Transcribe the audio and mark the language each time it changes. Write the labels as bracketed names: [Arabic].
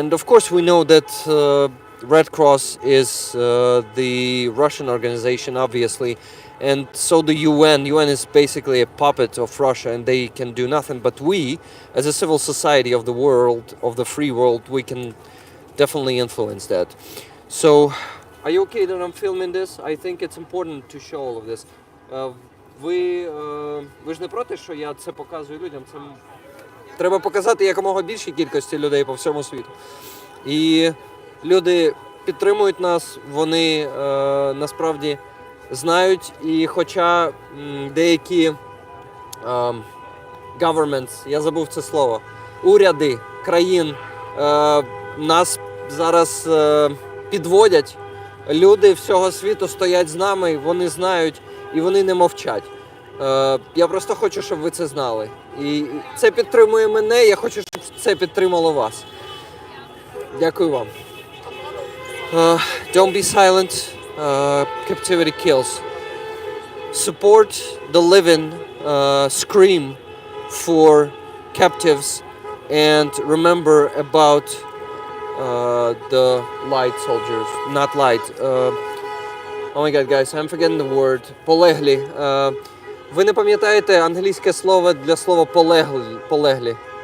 [English] And of course we know that Red Cross is the Russian organization, obviously, and so the UN is basically a puppet of Russia, and they can do nothing. But we, as a civil society of the world, of the free world, we can definitely influence that. So, are you okay that I'm filming this? I think it's important to show all of this. [Ukrainian] Ви ж не проти, що я це показую людям? Це треба показати якомога більшій кількості людей по всьому світу. І люди підтримують нас, вони насправді знають, і хоча деякі governments, я забув це слово, уряди країн нас зараз підводять, люди всього світу стоять з нами, вони знають і вони не мовчать. Я просто хочу, щоб ви це знали. І це підтримує мене, я хочу, щоб це підтримало вас. Дякую вам. [English] Don't be silent. Captivity kills. Support the living. Scream for captives. And remember about the light soldiers. Not light. Oh my god, guys, I'm forgetting the word. [Ukrainian] Полеглі. Ви не пам'ятаєте англійське слово для слова полеглі?